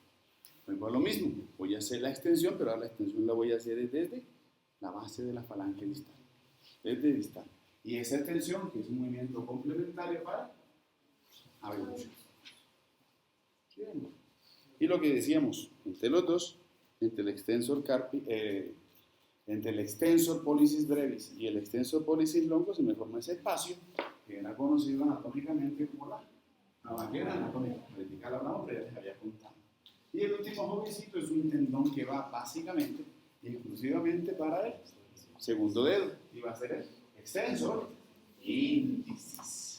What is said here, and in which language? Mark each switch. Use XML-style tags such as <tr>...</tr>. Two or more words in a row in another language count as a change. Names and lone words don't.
<es>Pues lo mismo, voy a hacer la extensión, pero ahora la extensión la voy a hacer desde la base de la falange distal, desde distal. Y esa extensión, que es un movimiento complementario para abducción. Bien. Y lo que decíamos, entre los dos, entre el</es> <la>extensor pollicis brevis</la> <es>y el</es> <la>extensor pollicis longus,</la> <es>se me forma ese espacio que era conocido anatómicamente como la vaquera anatómica. Predicar hablamos, pero ya les había contado. Y el último jovencito es un tendón que va básicamente y exclusivamente para el segundo dedo. Y va a ser el</es> <la>extensor índicis.</la>